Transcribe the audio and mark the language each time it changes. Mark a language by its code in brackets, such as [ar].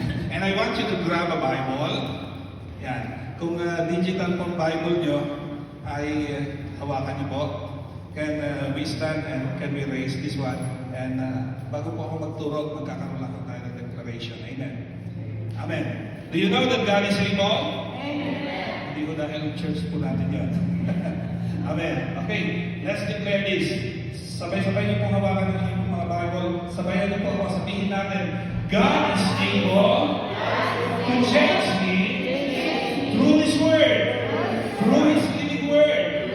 [en] And I want you to grab a Bible. [tl] Yan. Kung digital pong Bible nyo, ay hawakan niyo po. [en] Can we stand and can we raise this one? [tl] And bago po ako magturo, magkakaroon lang tayo ng declaration. [en] Amen. Amen. Do you know that God is able? [tl] Amen. Hindi ko dahil church po natin yan. Amen. [en] Okay, let's declare this. [tl] Sabay-sabay niyo pong hawakan ng inyong mga Bible. Sabayan niyo po ako, sabihin natin, [en] God is able to change me through His Word, through His living Word.